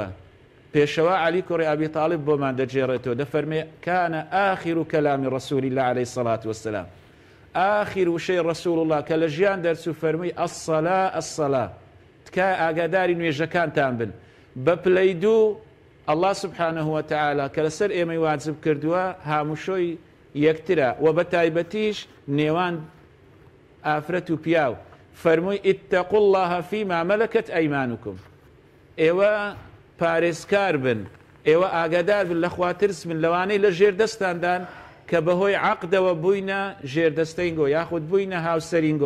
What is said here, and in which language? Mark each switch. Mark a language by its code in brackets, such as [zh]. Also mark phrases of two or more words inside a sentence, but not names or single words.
[ckb] پێشەوە عەلی کوڕی ئەبی تاڵب بۆمان دەجێڕێتەوە، دەفەرمێ [ar] کانە ئاخر کەلامی ڕەسوولی الله عەلەیهی سەڵات وەسەلام، [ckb] ئاخر وشەی ڕەسوڵ الله کە لە ژیان دەرچوو فەرمووی [ar] ئەسسەلا ئەسسەلا، [ckb] تکای ئاگاداری نوێژەکانتان بن. بە پلەی دوو [ar] الله سبحانه وتعالى [ckb] کە لەسەر ئێمەی واجب کردووە هاموشۆی یەکترە و بە تایبەتیش نێوان ئافرەت و پیاو، فەرمووی [ar] ئیتەقوا الله فیما مەلەکەت ئەیمانوکم، [ckb] ئێوە پارێزکار بن، ئێوە ئاگادار بن لە خوا ترس بن لەوانەی لە ژێر دەستاندان کە بەهۆی عەقدەوە بووینە ژێردەستەینگۆ یاخود بووینە هاوسەرینگۆ.